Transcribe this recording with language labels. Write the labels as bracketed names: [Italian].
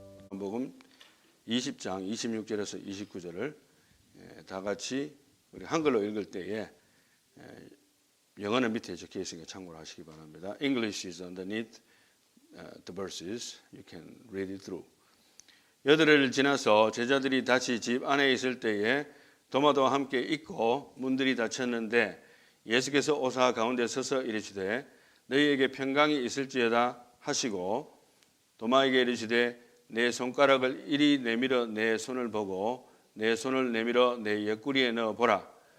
[Korean] 요한복음 20장 26절에서 29절을 다 같이 우리 한글로 읽을 때에 영어는 밑에 적혀 있으니까 참고를 하시기 바랍니다. [English] English is underneath the verses. You can read it through. [Korean] 여드레를 지나서 제자들이 다시 집 안에 있을 때에 도마도와 함께 있고 문들이 닫혔는데 예수께서 오사 가운데 서서 이르시되 너희에게 평강이 있을지어다 하시고 도마에게 이르시되 내 손가락을 이리 내밀어 내 손을 보고 내 손을 내밀어 내 옆구리에 넣어 보라.